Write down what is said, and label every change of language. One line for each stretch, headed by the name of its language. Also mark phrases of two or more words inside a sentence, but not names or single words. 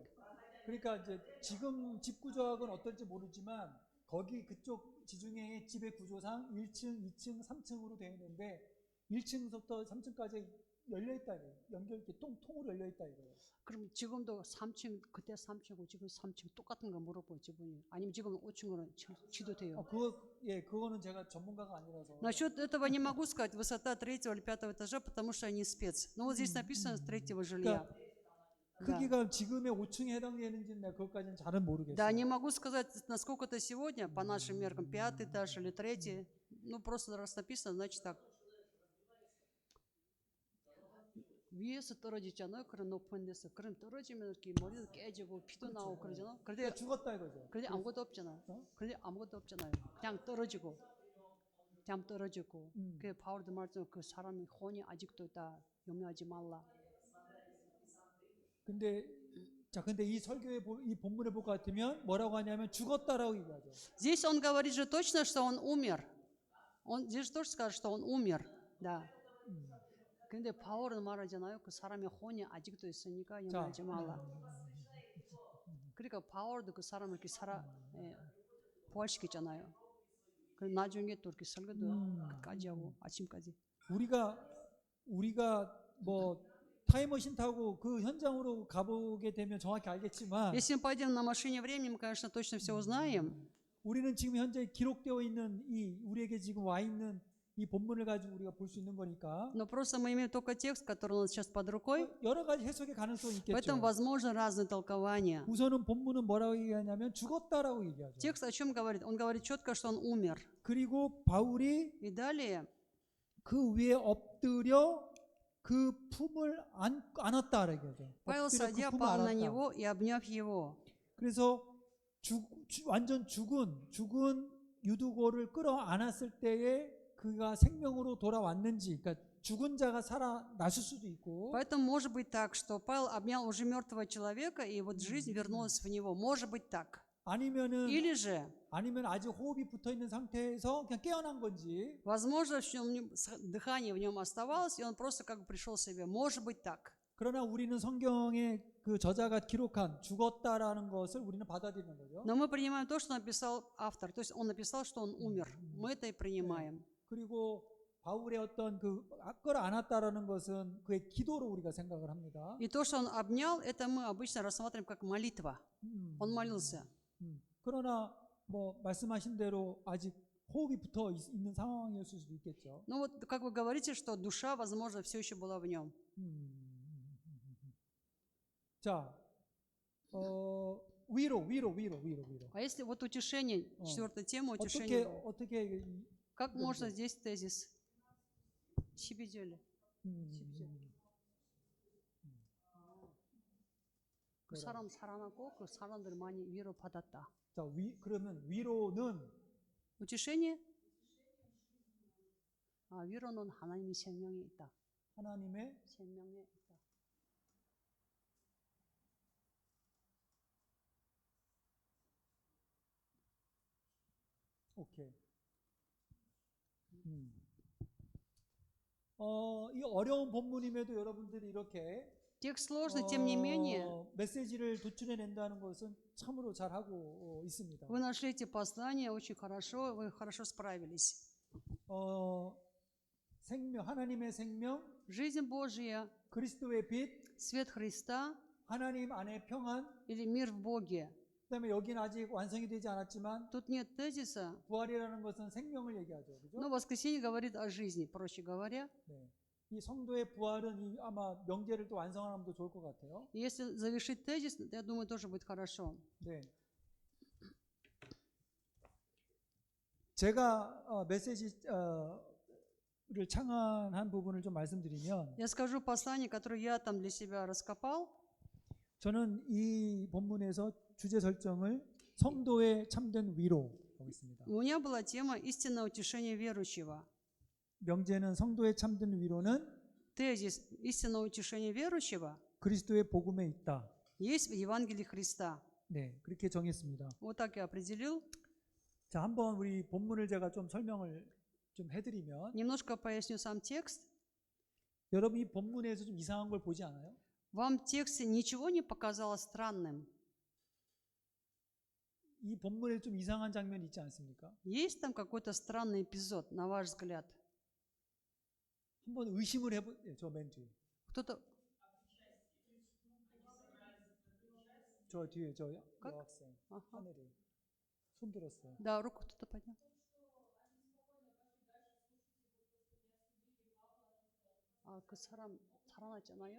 Korean: 그러니까 이제 지금 집 구조학은 어떨지 모르지만 거기 그쪽 지중해의 집의 구조상 1층, 2층, 3층으로 되어 있는데 1층부터 3층까지 열려 있다 이거예요. 연결 이렇게 통으로 열려 있다 이거예요. 그럼 지금도 3층, 그때 3층이고 지금 3층 똑같은 거 물어보죠, 지분이. 아니면 지금 5층으로 지도돼요. 그거는 제가 전문가가 아니라서.
Russian: Насчет этого не могу сказать, высота 3-го или 5-го этажа, потому что я не спец. Но вот здесь написано с 3-го жилья.
Korean: 크기가 지금의 5층에 해당되는지는 내가 그것까지는 잘은 모르겠어요.
Russian: Да, не могу сказать, насколько это сегодня, по нашим меркам, 5-й этаж или 3-й. Ну, просто раз написано, значит так.
Korean: 위에서 떨어지잖아요. 그런 높은 데서. 그럼 떨어지면 이렇게 머리도 깨지고 피도 나오고 그러잖아요. 그러니까 죽었다 이거죠. 그런데 아무것도 없잖아요. 그런데 아무것도 없잖아요. 그냥 떨어지고. 그 바울도 말씀 그 사람의 혼이 아직도 있다. 염려하지 말라. 근데 이 설교의 이 본문에 볼 것 같으면 뭐라고 하냐면 죽었다라고 얘기하죠.
Russian: Здесь он говорит же точно, что он умер. Он здесь тоже скажет, что он умер. Да.
Korean: 근데 바울은 말하잖아요. 그 사람의 혼이 아직도 있으니까 염려하지 말라. 그러니까 바울도 그 사람을 이렇게 부활시켰잖아요. 그 나중에 또 이렇게 설교도 끝까지 하고 아침까지. 우리가 뭐 타임머신 타고 그 현장으로 가보게 되면 정확히 알겠지만
Russian: Если мы пойдем на машине времени, мы, конечно, точно все узнаем.
Korean: 우리는 지금 현재 기록되어 있는 우리에게 지금 와 있는 이 본문을 가지고 우리가 볼 수 있는 거니까.
Russian: Но просто мы имеем только текст, который у нас сейчас под рукой.
Korean: 여러 가지 해석의 가능성이
Russian: Поэтому
Korean: 있겠죠.
Russian: возможно разные толкования.
Korean: 우선은 본문은 뭐라고 얘기하냐면 죽었다라고 얘기하죠.
Russian: Текст о чем говорит? Он говорит четко, что он умер.
Korean: 그리고 바울이
Russian: И далее
Korean: 그 위에 엎드려 그 품을 안았다 얘기하죠.
Russian: Павел,
Korean: 엎드려
Russian: садя,
Korean: 그 품을
Russian: пал на
Korean: 안았다.
Russian: него и обняв его.
Korean: 그래서 완전 죽은 유두고를 끌어안았을 때에 그가 생명으로 돌아왔는지, 그러니까 죽은 자가 살아났을 수도 있고,
Russian: Поэтому может быть так, что Павел обнял уже мертвого человека, и вот жизнь вернулась в него. Может быть так. Или же,
Korean: 아니면 아직 호흡이 붙어 있는 상태에서 그냥 깨어난 건지,
Russian: возможно, дыхание в нем оставалось, и он просто как бы пришел в себя. Может быть так.
Korean: 그러나 우리는 성경의 그 저자가 기록한 죽었다라는 것을 우리는 받아들이는 거죠.
Russian: Но мы принимаем то, что написал автор. То есть он написал, что он умер. Мы это и принимаем.
Korean: 그리고 바울의 어떤 그 끌어안았다라는 것은 그의 기도로 우리가 생각을 합니다.
Russian: И то, что он обнял, это мы обычно рассматриваем как молитва. Он молился.
Korean: 그러나 뭐 말씀하신 대로 아직 호흡이 붙어 있는 상황이었을 수도 있겠죠.
Russian: Ну вот, как вы говорите, что душа, возможно, все еще была в нем.
Korean: 자, 위로.
Russian: А если вот утешение, четвертая тема утешения.
Korean: 어떻게
Russian: Как можно здесь тезис?
Korean: 시비절에. 그 사람 살아나고 그 사람들 많이 위로받았다. 자, 그러면 위로는
Russian: утешение?
Korean: 위로는 하나님의 생명이 있다. 하나님의 생명에 있다. 오케이. 이 어려운 본문임에도 여러분들이 이렇게
Russian: Текст сложный, тем не менее,
Korean: 메시지를 도출해낸다는 것은 참으로 잘하고 있습니다.
Russian: вы нашли эти послания очень хорошо, вы хорошо справились.
Korean: 하나님의 생명,
Russian: Жизнь Божья,
Korean: 그리스도의 빛,
Russian: свет Христа
Korean: 하나님 안에 평안,
Russian: или мир в Боге.
Korean: 그다음에 여기는 아직 완성이 되지 않았지만
Russian: Тут нет тезиса,
Korean: 부활이라는 것은 생명을 얘기하죠, 그죠?
Russian: но воскресенье говорит о жизни, проще говоря.
Korean: 네. 이 성도의 부활은 아마 명제를 또 완성하면 더 좋을 것 같아요.
Russian: Если завершить тезис, я думаю, тоже будет хорошо.
Korean: 네. 제가 메시지를 창안한 부분을 좀 말씀드리면,
Russian: Я скажу послание, которое я там для себя раскопал.
Korean: 저는 이 본문에서 주제 설정을 성도의 참된 위로 하고 있습니다.
Russian: У меня была тема «Истинное утешение верующего».
Korean: 명제는 성도의 참된 위로는
Russian: Тезис «Истинное утешение верующего»
Korean: 그리스도의 복음에 있다.
Russian: есть в Евангелии Христа.
Korean: 네, 그렇게 정했습니다.
Russian: Вот так я определил.
Korean: 자, 한번 우리 본문을 제가 좀 설명을 좀 해드리면,
Russian: Немножко поясню сам текст.
Korean: 여러분 이 본문에서 좀 이상한 걸 보지 않아요?
Russian: Вам в тексте ничего не показалось странным?
Korean: 이 본문에 좀 이상한 장면이 있지 않습니까?
Russian: Есть там какой-то странный эпизод, на ваш взгляд?
Korean: 한번 의심을 저 맨 뒤에.
Russian: Кто-то...
Korean: 저 뒤에 저
Russian: как?
Korean: 여학생
Russian: Ага.
Korean: 하늘이 손 들었어요.
Russian: Да, руку кто-то поднял.
Korean: 그 사람 살아났잖아요.